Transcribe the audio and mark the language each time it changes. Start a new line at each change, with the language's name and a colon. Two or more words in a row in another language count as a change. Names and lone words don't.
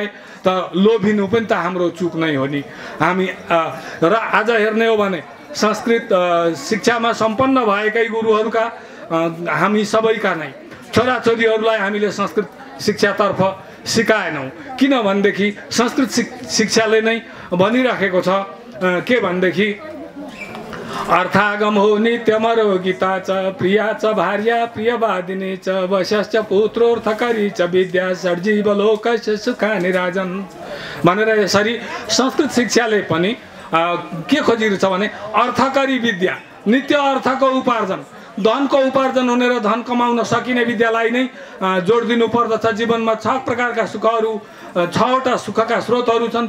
Nepali: त लोभिनु पनि त हाम्रो चुक नै हो नि। हामी र आज हेर्ने हो भने संस्कृत शिक्षामा सम्पन्न भएकै गुरुहरूका हामी सबैका नै छोराछोरीहरूलाई हामीले संस्कृत शिक्षातर्फ सिकाएनौँ। किनभनेदेखि संस्कृत शिक्षाले नै भनिराखेको छ के भनेदेखि
Sanskrit: अर्थागम हो नित्यमरो गीता च प्रिया च भार्या प्रियवादिनी च वशश्च पुत्रोर्थकरी च विद्या षड्जीवलोकस्य सुखानि राजन्
Nepali: भनेर यसरी संस्कृत शिक्षाले पनि के खोजिरहेछ भने अर्थकरी विद्या, नित्य अर्थको उपार्जन, धनको उपार्जन हुने र धन कमाउन सकिने विद्यालाई नै जोड दिनु पर्दछ। जीवनमा 6 प्रकारका सुखहरू, 6वटा सुखका स्रोतहरू छन्।